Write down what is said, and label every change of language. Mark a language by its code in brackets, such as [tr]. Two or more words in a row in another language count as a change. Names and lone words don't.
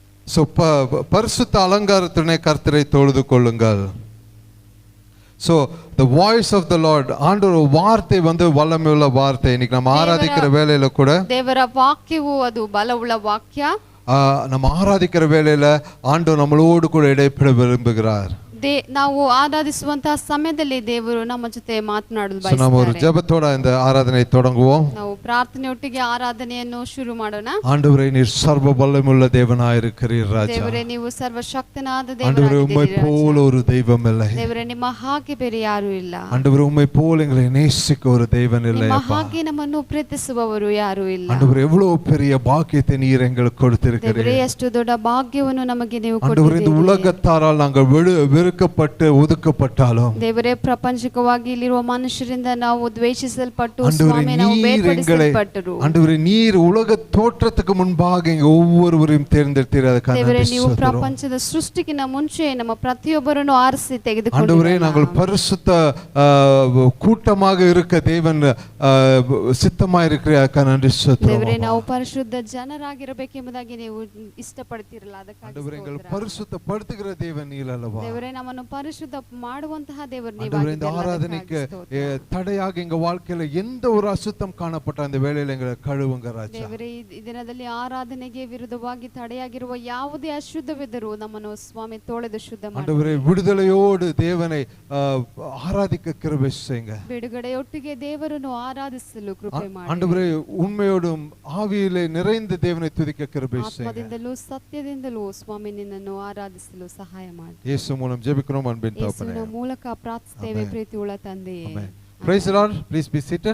[ta] ஸோ பரிசுத்த அலங்காரத்தினை கர்த்தரை தொழுது கொள்ளுங்கள். [en] so the voice of the Lord, [ta] ஆண்டவர் வார்த்தை வந்து வல்லமையுள்ள வார்த்தை. இன்னைக்கு நம்ம ஆராதிக்கிற வேலையில கூட [kn] ದೇವರ ವಾಕ್ಯವು ಅದು ಬಲವುಳ್ಳ ವಾಕ್ಯ. [ta] நம்ம ஆராதிக்கிற வேலையில ஆண்டவர் நம்மளோடு கூட இடைப்பட விரும்புகிறார். [kn] ನಾವು ಆರಾಧಿಸುವಂತಹ ಸಮಯದಲ್ಲಿ ದೇವರು ನಮ್ಮ ಜೊತೆ ಮಾತನಾಡಲು ಬಯಸುತ್ತಾರೆ. [ta] ನಾವು ஒரு ஜெபத்தோட இந்த ஆராதனை தொடங்குவோம். [kn] ನಾವು ಪ್ರಾರ್ಥನೆಯೊಟ್ಟಿಗೆ ಆರಾಧನೆಯನ್ನು ಶುರು ಮಾಡೋಣ. [ta] ஆண்டவரே, நீர் சர்வ வல்லமையுள்ள தேவனாய் இருக்கிறீர் ராஜா. [kn] ದೇವರೇ, ನೀವು ಸರ್ವಶಕ್ತನಾದ ದೇವರಾಗಿದ್ದೀರಿ. [ta] ஆண்டவரே, உம்மை போல ஒரு தெய்வம் இல்லை. [kn] ದೇವರೇ, ನಿಮ್ಮ ಹಾಗೆ ಬೇರೆ ಯಾರೂ ಇಲ್ಲ. [ta] ஆண்டவரே, உம்மை போல எங்களை நேசிக்க ஒரு தெய்வன் இல்லை. [kn] ನಿಮ್ಮ ಹಾಗೆ ನಮ್ಮನ್ನು ಪ್ರೀತಿಸುವವರು ಯಾರೂ ಇಲ್ಲ. [ta] ஆண்டவரே, எவ்வளவு பெரிய பாக்கியத்தை நீர் எங்களுக்கு கொடுத்திருக்கிறீர். [kn] ದೇವರೇ, ಎಷ್ಟು ದೊಡ್ಡ ಭಾಗ್ಯವನ್ನು ನಮಗೆ ನೀವು ಕೊಟ್ಟಿದ್ದೀರಿ. [ta] ஆண்டவரே, இந்த உலகத்தாரால் நாங்கள் வெறுக்கப்பட்டு ஒதுக்கப்பட்டாலும் [kn] ದೇವರೇ, ಪ್ರಾಪಂಚಿಕವಾಗಿ ಇಲ್ಲಿರುವ ಮನುಷ್ಯರಿಂದ ನಾವು ದ್ವೇಷಿಸಲ್ಪಟ್ಟು ಸ್ವಾಮಿ ನಾವು ಬೇರ್ಪಡಿಸಲ್ಪಟ್ಟರು. [ta] ஆண்டவரே, நீர் உலக தோற்றத்துக்கு முன்பாக எங்க ஒவ்வொருவரையும் தேர்ந்தெடுத்தீர். [kn] ಅದಕ್ಕೆ ದೇವರೇ, ನೀವು ಪ್ರಪಂಚದ ಸೃಷ್ಟಿಗಿಂತ ಮುಂಚೆ ನಮ್ಮ ಪ್ರತಿಯೊಬ್ಬರನ್ನು ಆರಿಸಿ ತೆಗೆದುಕೊಂಡರು. [ta] ஆண்டவரே, நாங்கள் பரிசுத்த கூட்டமாக இருக்க தேவன் சித்தமாக இருக்கிற நன்றி சொல்லுகிறோம். [kn] ದೇವರೇ, ನಾವು ಪರಿಶುದ್ಧ ಜನರಾಗಿರಬೇಕೆಂಬುದಾಗಿ ನೀವು ಇಷ್ಟಪಡ್ತಿರಲ್ಲ. ಅದಕ್ಕಾಗಿ [ta] ஆண்டவரே, எங்கள் பரிசுத்தப்படுத்துகிற தேவன் நீர் அல்லவா. [kn] ದೇವರೇ, ನಮ್ಮನ್ನು ಪರಿಶುದ್ಧ ಮಾಡುವಂತಹ ದೇವರು ನೀವು. [ta] ஆண்டவரே, இந்த ஆராதனைக்கு தடையாக எங்க வாழ்க்கையில எந்த ஒரு அசுத்தம் காணப்பட்ட அந்த வேளையில எங்களை கழுவுங்க ராஜா. [kn] ದೇವರೇ, ಈ ದಿನದಲ್ಲಿ ಆರಾಧನೆಗೆ ವಿರುದ್ಧವಾಗಿ ತಡೆಯಾಗಿರುವ ಯಾವುದೇ ಅಶುದ್ಧವಿದ್ದರೂ ನಮ್ಮನ್ನು ಸ್ವಾಮಿ ತೊಳೆದು ಶುದ್ಧ ಮಾಡಿ. [ta] ஆண்டவரே, விடுதலையோடு தேவனை ஆராதிக்க கிருபை செய்யுங்க. [kn] ಬಿಡುಗಡೆಯೊಟ್ಟಿಗೆ ದೇವರನ್ನು ಆರಾಧಿಸಲು ಕೃಪೆ ಮಾಡಿ. [ta] ஆண்டவரே, உண்மையோடும் ஆவியிலே நிறைந்த தேவனை துதிக்க கிருபை செய்யுங்க. [kn] ಆತ್ಮದಿಂದಲೂ ಸತ್ಯದಿಂದಲೂ ಸ್ವಾಮಿ ನಿನ್ನನ್ನು ಆರಾಧಿಸಲು ಸಹಾಯ ಮಾಡಿ. ಯೇಸು ಮೂಲಕ [ta] ಜೆபிக்கிறோம் அன்பின் தகப்பனே. [kn] ಯೇಸುವಿನ ಮೂಲಕ ಪ್ರಾರ್ಥಿಸುತ್ತೇವೆ ಪ್ರೀತಿಯುಳ್ಳ ತಂದೆಯೇ. [en] Praise the Lord. Please be seated.